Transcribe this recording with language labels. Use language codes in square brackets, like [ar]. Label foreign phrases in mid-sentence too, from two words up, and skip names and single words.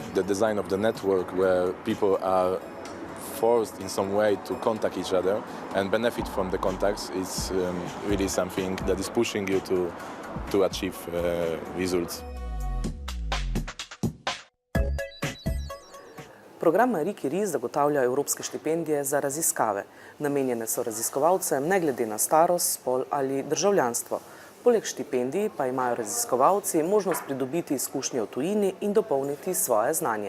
[en] The design of the network where people are forced in some way to contact each other and benefit from the contacts is really something that is pushing you to achieve results. [sl] Program Mari Curie zagotavlja evropske štipendije za raziskave. Namenjene so raziskovalcem ne glede na starost, spol ali državljanstvo. Poleg štipendij pa imajo raziskovalci možnost pridobiti izkušnje v tujini in dopolniti svoje znanje.